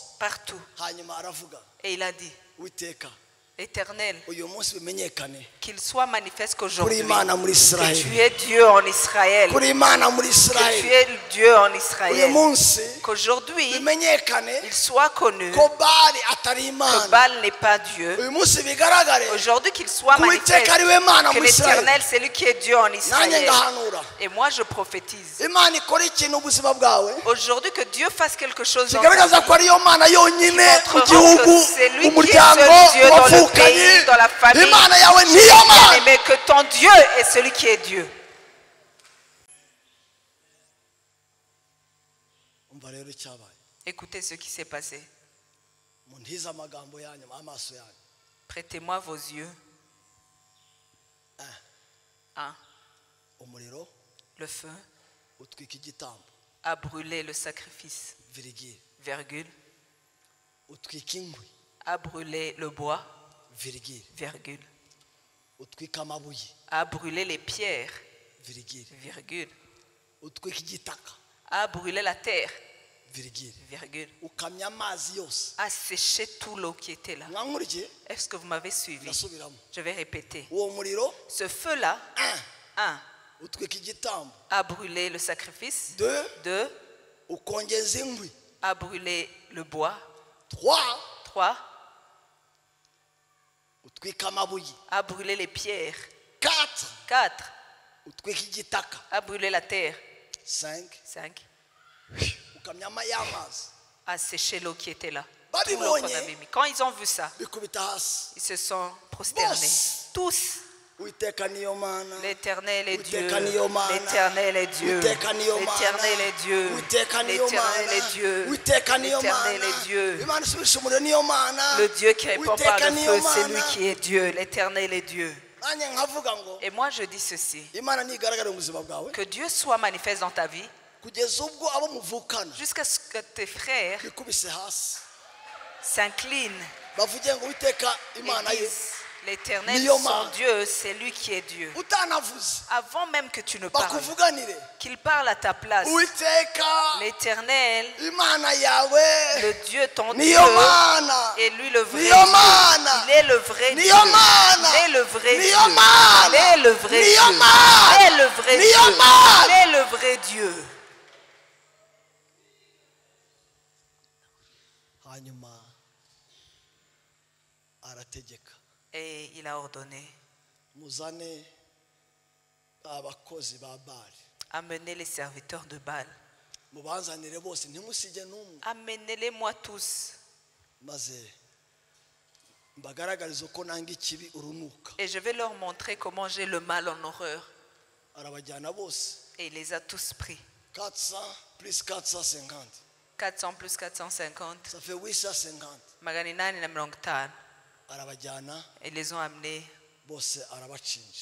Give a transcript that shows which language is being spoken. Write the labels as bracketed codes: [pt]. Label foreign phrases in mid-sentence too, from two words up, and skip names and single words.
[fr] partout. [rw] Hanyuma aravuga. [fr] Et il a dit, [rw] Witeka. [fr] Éternel, [rw] Uyu munsi bimenyekane. [fr] qu'il soit manifeste [rw] Kuri [fr] qu'aujourd'hui, [rw] Imana muri [fr] que Israeli. tu es Dieu en Israël, [rw] Kuri Imana muri [fr] que tu Israeli. es Dieu en [rw] Uyu [fr] Israël, [rw] munsi [fr] qu'aujourd'hui, [rw] bimenyekane [fr] il soit connu [rw] ko Bali atari [fr] que [rw] Imana. [fr] Baal n'est pas Dieu. [rw] Uyu munsi bigaragare [fr] Aujourd'hui, qu'il soit [rw] ko Uwiteka [fr] manifeste [rw] ari we Mana [fr] que [rw] muri Israeli. [fr] l'Éternel, c'est lui qui est Dieu en [rw] Nanjye [fr] Israël. [rw] ngahanura. [fr] Et moi, je prophétise. [rw] Imana ikora ikintu ubuzima bwawe. [fr] Aujourd'hui, que Dieu fasse quelque chose dans [rw] Kigaragaza [fr] ta [rw] ko [fr] vie. [rw] ariyo Mana yonyine mu [fr] Montrera [rw] gihugu, [fr] que c'est lui qui est [rw] umuryango, [fr] seul Dieu dans le [rw] wavukanye. [fr] pays, dans la famille. [rw] Imana yawe niyo Mana. [fr] Mais que ton Dieu est celui qui est Dieu. [rw] Umva rero icyabaye. [fr] Écoutez ce qui s'est passé. [rw] Muntize amagambo yanyu amaso yanyu. [fr] Prêtez-moi vos yeux. 1. [rw] Umuriro [fr] Le feu [rw] utwika igitambo. [fr] a brûlé le sacrifice. [rw] Virigile. [fr] Virgule. [rw] Utwika inkwi. [fr] A brûlé le bois. [rw] Virigile. [fr] Virgule. [rw] Utwika amabuye. [fr] A brûlé les pierres. [rw] Virigile. [fr] Virgule. [rw] Utwika igitaka. [fr] A brûlé la terre. [rw] Virigile. [fr] Virgule. [rw] Ukamya amazi yose. [fr] A séché tout l'eau qui était là. [rw] Mwankurikiye? [fr] Est-ce que vous m'avez suivi? [rw] Ndasubiramo. [fr] Je vais répéter. [rw] Uwo muriro [fr] Ce feu-là, 1. [rw] utwika igitambo. [fr] A brûlé le sacrifice. 2 2. [rw] ukongeza inkwi. [fr] A brûlé le bois. 3 3. [rw] utwika amabuye. [fr] A brûlé les pierres. 4 4. [rw] utwika igitaka. [fr] A brûlé la terre. 5 5. [rw] ukamya y'amazi. [fr] A séché l'eau qui était là. [rw] Babi [fr] Tout l'eau qu'on [rw] bonye. [fr] avait mis. Quand ils ont vu ça, [rw] bikubita hasi. [fr] ils se sont prosternés. [rw] Boss. [fr] Tous. [rw] Uwiteka niyo Mana. [fr] L'Éternel est Dieu. [rw] Uwiteka niyo Mana. [fr] L'Éternel est Dieu. [rw] Uwiteka niyo Mana. [fr] L'Éternel est Dieu. [rw] Uwiteka niyo [fr] L'Éternel [rw] Mana. [fr] est Dieu. [rw] Uwiteka niyo [fr] L'Éternel [rw] Mana. [fr] est Dieu. [rw] Imana isubisha umuriro niyo Mana. [fr] Le Dieu qui répond par [rw] Uwiteka [fr] le [rw] niyo [fr] feu, c'est lui [rw] Mana. [fr] qui est Dieu. L'Éternel est Dieu. [rw] Nanjye nkavuga ngo [fr] Et moi je dis ceci. [rw] Imana nigaragare mu buzima bwawe [fr] Que Dieu soit manifeste dans ta vie [rw] kugeza ubwo abo muvukana [fr] jusqu'à ce que tes frères [rw] bikubise hasi [fr] s'inclinent [rw] bavuge ngo Uwiteka [fr] et [rw] Imana ye [fr] disent l'Éternel, [rw] Niyo [fr] son [rw] Mana. [fr] Dieu, c'est lui qui est Dieu. [rw] utanavuze [fr] Avant même que tu ne parles, [rw] bakuvuganire [fr] qu'il parle à ta place. [rw] Uwiteka [fr] L'Éternel, [rw] Imana yawe [fr] le Dieu, ton Dieu, [rw] niyo Mana [fr] est lui le vrai [rw] Niyo [fr] Dieu. [rw] Mana. [fr] Il est le vrai Dieu. [rw] Niyo Mana. [fr] Il est le vrai Dieu. [rw] Niyo Mana. [fr] Il est le vrai [rw] Niyo [fr] Dieu. [rw] Mana. [fr] Il est le vrai [rw] Niyo [fr] Dieu. [rw] Mana. [fr] Il est le vrai Dieu. [rw] hanyuma arategeka [fr] Et il a ordonné, [rw] muzane abakozi ba Bali [fr] amenez les serviteurs de Baal. [rw] mubanzanire bose ntimusige n'umwe [fr] Amenez-les-moi tous. [rw] maze mbagaragariza uko nanga ikibi urunuka. [fr] Et je vais leur montrer comment j'ai le mal en horreur. [rw] Arabajyana bose. [fr] Et il les a tous pris. 400 plus 450. 400 plus 450. Ça fait 850. [rw] Magana inani na mirongo itanu. Arabajyana [fr] Ils les ont amenés [rw] bose arabachinja.